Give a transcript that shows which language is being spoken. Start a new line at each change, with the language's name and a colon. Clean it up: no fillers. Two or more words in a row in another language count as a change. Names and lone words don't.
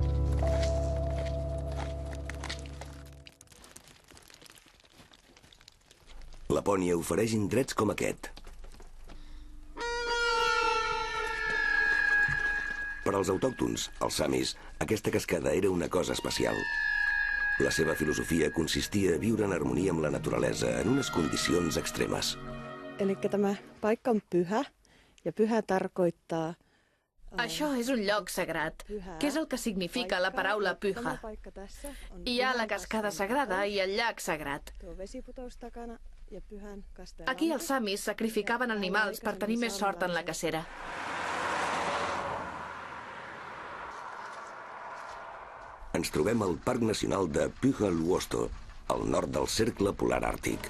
Catalan: Lapònia ofereix indrets com aquest. Per als autòctons, els samis, aquesta cascada era una cosa especial. La seva filosofia consistia a viure en harmonia amb la naturalesa en unes condicions extremes.
Finnish: Eli tämä paikka on pyhä, ja pyhä tarkoittaa...
Catalan: Això és un lloc sagrat. Què és el que significa la paraula pyhä? Hi ha la cascada sagrada i el llac sagrat. Aquí els samis sacrificaven animals per tenir més sort en la cacera. Ens trobem al Parc Nacional de Pyhä-Luosto, al nord del cercle polar àrtic.